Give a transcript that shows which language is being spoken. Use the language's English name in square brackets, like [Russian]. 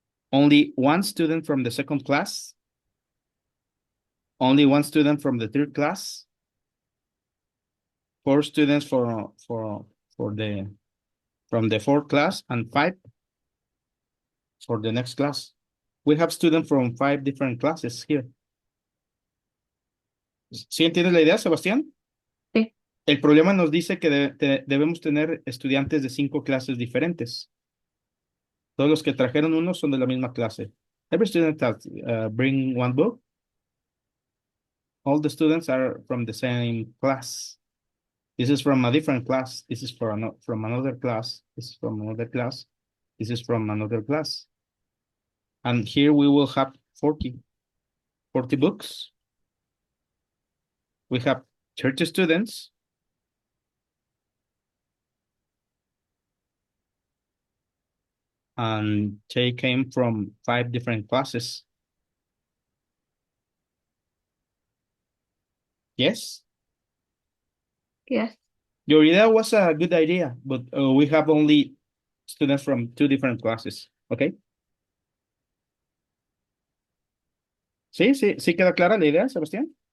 [English] Only 1 student from the second class. Only 1 student from the third class. 4 students from the fourth class and 5 for the next class. We have students from 5 different classes here. [Spanish] ¿Sí entiendes la idea, Sebastián? Sí. El problema nos dice que debemos tener estudiantes de 5 clases diferentes. Todos los que trajeron uno son de la misma clase. [English] Every student that bring 1 book, all the students are from the same class. This is from a different class. This is from another class. This is from another class. This is from another class. And here we will have 40 books. We have 30 students. And they came from 5 different classes. Yes? Yes. Your idea was a good idea, but we have only students from 2 different classes. Okay? [Spanish] ¿Sí queda clara la idea, Sebastián?